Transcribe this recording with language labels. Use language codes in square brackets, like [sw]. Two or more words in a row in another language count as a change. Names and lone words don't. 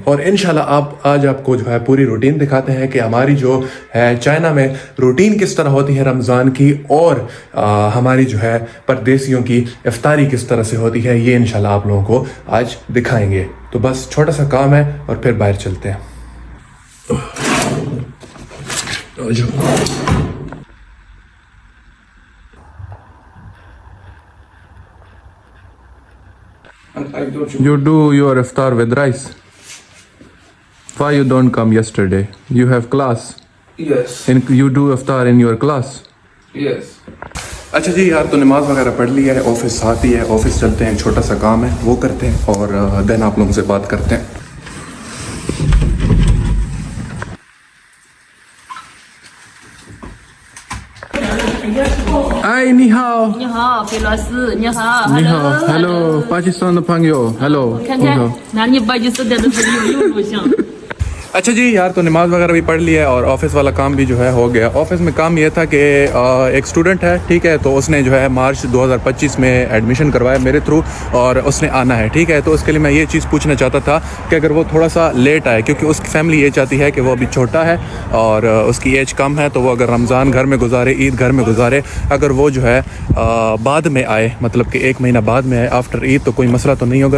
[ur] اور ان شاء اللہ آج آپ کو جو ہے پوری روٹین دکھاتے ہیں کہ ہماری جو ہے چائنہ میں روٹین کس طرح ہوتی ہے رمضان کی، اور ہماری جو ہے پردیسیوں کی افطاری کس طرح سے ہوتی ہے، یہ ان شاء اللہ آپ لوگوں کو آج دکھائیں گے. تو بس چھوٹا سا کام ہے اور پھر باہر چلتے ہیں. [en] You do your iftar with rice. Why you don't come yesterday? You have class. Yes. And you do iftar in your class. Yes. [ur] اچھا جی یار، تو نماز وغیرہ پڑھ لیا ہے، آفس ساتھ ہی ہے، آفس چلتے ہیں، چھوٹا سا کام ہے وہ کرتے ہیں، اور دین آپ لوگوں سے بات کرتے ہیں. [zh] Hi, 你好。你好，费老师，你好。你好 ，Hello， 巴基斯坦的朋友 ，Hello，看看，那你巴基斯坦的朋友有录像。 [ur] اچھا جی یار، تو نماز وغیرہ بھی پڑھ لیا ہے، اور آفس والا کام بھی جو ہے ہو گیا. آفس میں کام یہ تھا کہ ایک اسٹوڈنٹ ہے، ٹھیک ہے، تو اس نے جو ہے مارچ 2025 میں ایڈمیشن کروایا میرے تھرو، اور اس نے آنا ہے، ٹھیک ہے. تو اس کے لیے میں یہ چیز پوچھنا چاہتا تھا کہ اگر وہ تھوڑا سا لیٹ آئے، کیونکہ اس کی فیملی یہ چاہتی ہے کہ وہ ابھی چھوٹا ہے اور اس کی ایج کم ہے، تو وہ اگر رمضان گھر میں گزارے، عید گھر میں گزارے، اگر وہ جو ہے بعد میں آئے، مطلب کہ 1 مہینہ بعد میں آئے آفٹر عید، تو کوئی مسئلہ تو نہیں ہوگا.